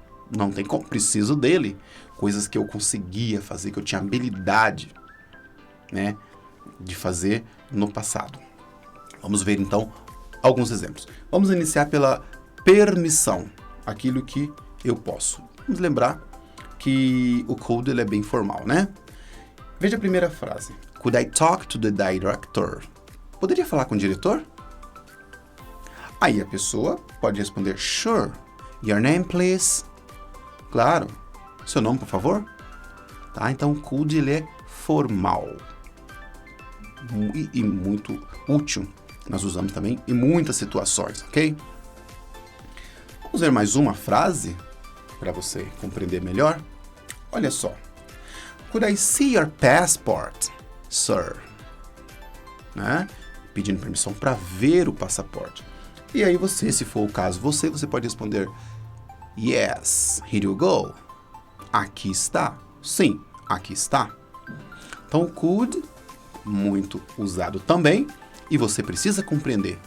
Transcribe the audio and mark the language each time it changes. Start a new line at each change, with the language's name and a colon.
Portuguese: Não tem como, preciso dele. Coisas que eu conseguia fazer, que eu tinha habilidade, né, de fazer no passado. Vamos ver então alguns exemplos. Vamos iniciar pela permissão, aquilo que eu posso. Vamos lembrar que o could, ele é bem formal, né? Veja a primeira frase.
English: Could I talk to the director?
Portuguese: Poderia falar com o diretor? Aí a pessoa pode responder, Sure.
English: Your name, please?
Portuguese: Claro. Seu nome, por favor? Tá? Então, could, ele é formal. E muito útil Nós usamos também em muitas situações, ok? Vamos ver mais uma frase para você compreender melhor. Olha só.
English: Could I see your passport, sir?
Portuguese: Né? Pedindo permissão para ver o passaporte. E aí você, se for o caso, você pode responder
English: yes, here you go.
Portuguese: Aqui está. Sim, aqui está. Então, could, muito usado também, e você precisa compreender.